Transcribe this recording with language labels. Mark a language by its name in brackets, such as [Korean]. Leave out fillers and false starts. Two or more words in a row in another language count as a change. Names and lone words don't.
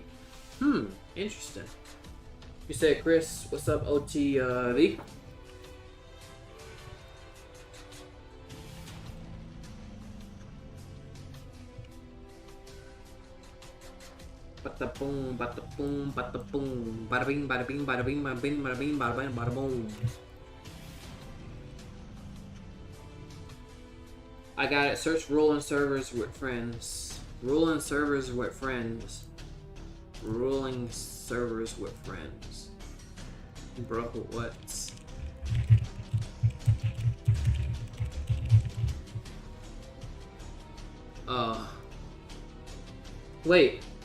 [English] Interesting. You said, Kris, what's up, OTV? Bada boom, bada boom, bada boom, bada bing, bada bing, bada bing, bada bing, bada bing, bada bing, bada boom. I got it. Search ruling servers with friends. Ruling servers with friends. Ruling servers with friends. Bro, what? Wait.